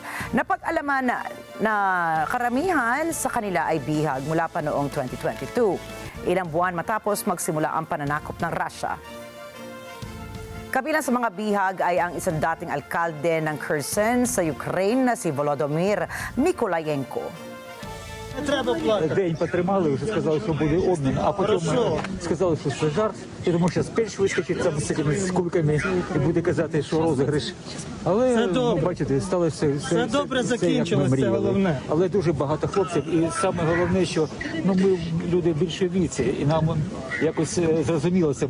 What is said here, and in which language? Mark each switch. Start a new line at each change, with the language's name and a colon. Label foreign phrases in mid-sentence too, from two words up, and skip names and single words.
Filipino: Napag-alaman na karamihan sa kanila ay bihag mula pa noong 2022. Ilang buwan matapos magsimula ang pananakop ng Russia. Kabilang sa mga bihag ay ang isang dating alkalde ng Kherson sa Ukraine na si Volodymyr Mykolayenko.
Ukrainian: День потримали, вже сказали, що буде обмін, а потім сказали, що це жарт. Я думаю, зараз печ вискочить там з цими кульками і буде казати, що розіграш. Але, бачите, сталося все добре закінчилось, це головне. Але дуже багато хлопців, і саме головне, що ми люди більше віці, і нам якось зрозуміло це.